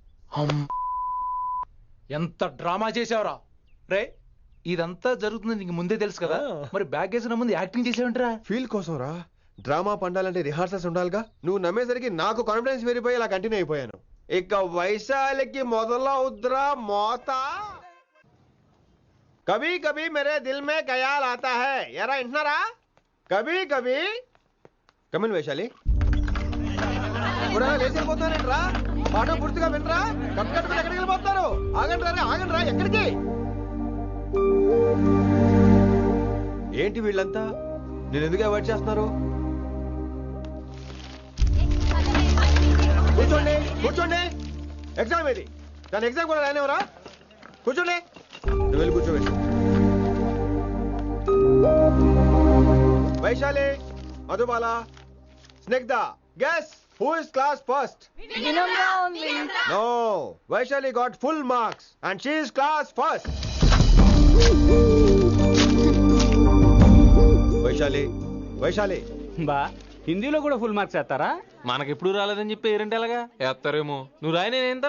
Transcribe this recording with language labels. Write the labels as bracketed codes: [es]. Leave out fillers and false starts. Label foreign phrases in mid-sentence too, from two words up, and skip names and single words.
[te] ఎంత డ్రామా చేసావురా రే. ఇదంతా జరుగుతుంది నీకు ముందే తెలుసు కదా, మరి బ్యాగ్ వేసిన ముందు యాక్టింగ్ చేసావంటరా? ఫీల్ కోసం రా. డ్రామా పండాలంటే రిహార్సల్స్ ఉండాలిగా. నువ్వు నమ్మేసరికి నాకు కాన్ఫిడెన్స్ పెరిగిపోయి ఇలా కంటిన్యూ అయిపోయాను. ఇక వైశాలికి మొదలవుద్రా మోత. [hi] कभी कभी मेरे दिल में ख़याल आता है. [te] ఎరా ఇంటున్నారా? [hi] कभी कभी. కమిన్ వైశాలి. [te] లేచిపోతానంట్రా, పాఠం పూర్తిగా వినరా? కట్ ఎక్కడికి వెళ్ళిపోతారు? ఆగండి రా, ఆగండి రా. ఎక్కడికి? ఏంటి వీళ్ళంతా నేను ఎందుకు అవాయిడ్ చేస్తున్నారు? కూర్చోండి కూర్చోండి. ఎగ్జామ్ ఏది? దాని ఎగ్జామ్ కూడా రానివరా? కూర్చోండి. నువ్వు వెళ్ళి కూర్చోబెట్టి. వైశాలి, మధుబాల, స్నిగ్ధ, [en] guess who is class first? Vinamra only. No, Vaishali got full marks and she is class first. [te] వైశాలి బా, హిందీలో కూడా [en] full marks [te] వేస్తారా? మనకెప్పుడు రాలేదని చెప్పి ఏరంటే ఎలాగా వేస్తారేమో. నువ్వు రాయి, నేను ఏంతను